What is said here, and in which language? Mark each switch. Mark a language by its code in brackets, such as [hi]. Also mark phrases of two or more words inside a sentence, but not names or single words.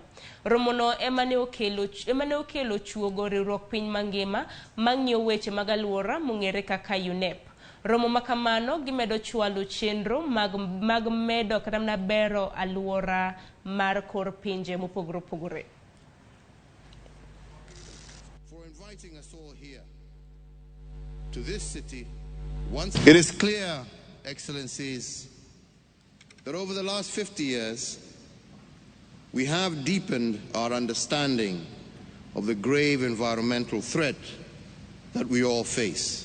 [luo] Romono emane okelo chuogo riwruok piny mangima mang'iyo weche mag aluora mong'ere kaka UNEP. Romo makamano gimedo chwalo chenro mag medo kata na bero aluora mar kor pinje mopogore opogore. [en] For inviting us all here to this city once. It is clear, Excellencies, that over the last 50 years, we have deepened our understanding of the grave environmental threat that we all face.